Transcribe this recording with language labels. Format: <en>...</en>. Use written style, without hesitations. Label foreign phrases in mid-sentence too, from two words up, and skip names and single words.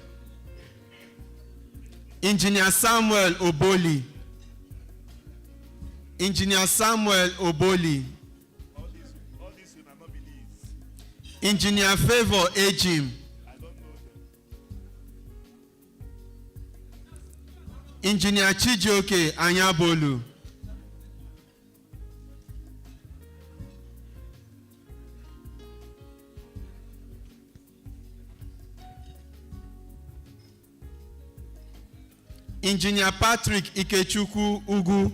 <en>Engineer Samuel Oboli. Engineer Samuel Oboli. All these will not be these. Engineer Favor Ejim. I don't know them. Engineer Chijioke Anyabolu. Engineer Patrick Ikechukwu Ugu.</en>